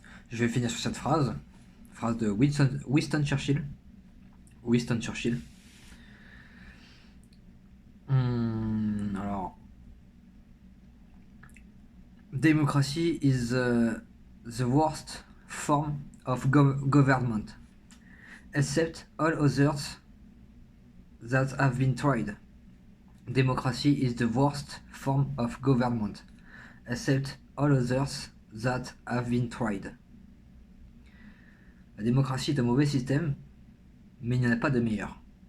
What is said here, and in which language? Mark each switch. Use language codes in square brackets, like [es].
[fr] je vais finir sur cette phrase de Winston Churchill. Winston Churchill. Alors, [en] democracy is the worst form of government, except all others that have been tried. Democracy is the worst form of government, except all others that have been tried. [fr] La démocratie est un mauvais système, mais il n'y en a pas de meilleur.